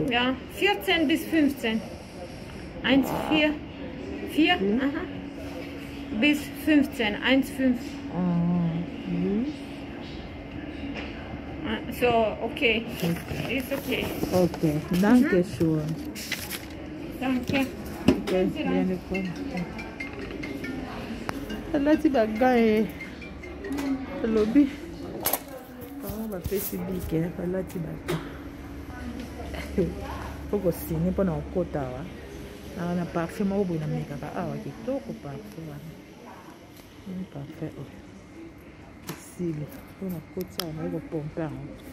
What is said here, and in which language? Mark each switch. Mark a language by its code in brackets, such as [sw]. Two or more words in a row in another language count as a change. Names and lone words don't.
[de] Ja, 14 bis 15. 1, 4, aha. Bis 15, 1, 5. So, okay. Ist okay. Okay, danke schön. Danke. [it] Okay, vieni qua. Allora si va a lobby [ln] bapesi bike balati bato poko sini mpona kokota awa na parfum moko boye namekaka awa kitoko parfum wana parfum esili mpona kota awa naye kopompe yango